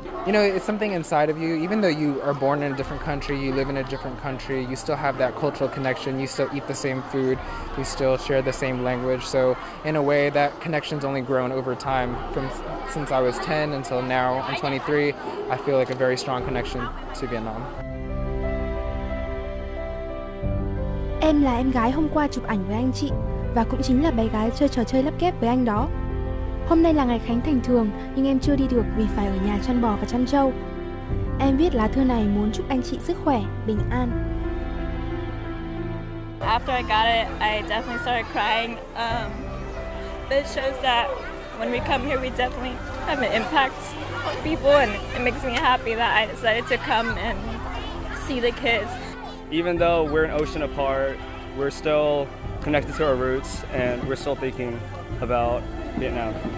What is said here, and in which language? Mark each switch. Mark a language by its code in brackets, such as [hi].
[en] you know, it's something inside of you. Even though you are born in a different country, you live in a different country, you still have that cultural connection, you still eat the same food, you still share the same language. So in a way, that connection's only grown over time. Since I was 10 until now I'm 23, I feel like a very strong connection to Vietnam. [vi] Em là em gái hôm qua chụp ảnh với anh chị, và cũng chính là bé gái chơi trò chơi lắp ghép với anh đó. Hôm nay là ngày khánh thành thường, nhưng em chưa đi được vì phải ở nhà chăn bò và chăn trâu. Em viết lá thư này muốn chúc anh chị sức khỏe, bình an. [en] After I got it, I definitely started crying. It shows that when we come here, we definitely have an impact on people, and it makes me happy that I decided to come and see the kids. Even though we're an ocean apart, we're still connected to our roots, and we're still thinking about Vietnam.